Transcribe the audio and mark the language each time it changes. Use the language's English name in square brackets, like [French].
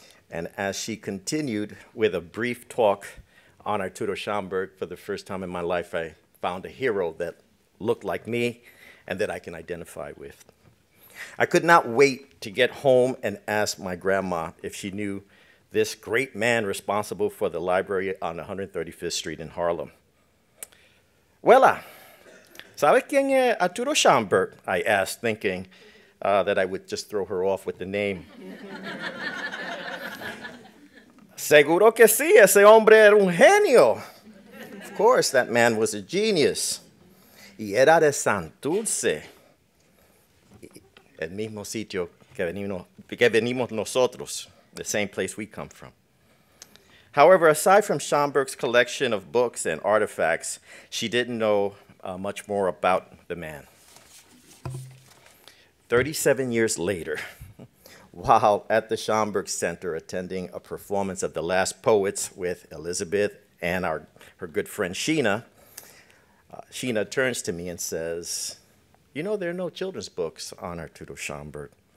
[English] And as she continued with a brief talk on Arturo Schomburg, for the first time in my life, I found a hero that looked like me and that I can identify with. I could not wait to get home and ask my grandma if she knew this great man responsible for the library on 135th Street in Harlem. Well, [Spanish] ¿sabe quién es Arturo Schomburg? [English] I asked, thinking that I would just throw her off with the name. [Spanish] Seguro que sí, ese hombre era un genio. [English] Of course, that man was a genius. [Spanish] Y era de Santurce, el mismo sitio que venimos nosotros, [English] the same place we come from. However, aside from Schomburg's collection of books and artifacts, she didn't know much more about the man. 37 years later, while at the Schomburg Center attending a performance of The Last Poets with Elizabeth and her good friend Sheena, Sheena turns to me and says, "You know, there are no children's books on Arturo Schomburg.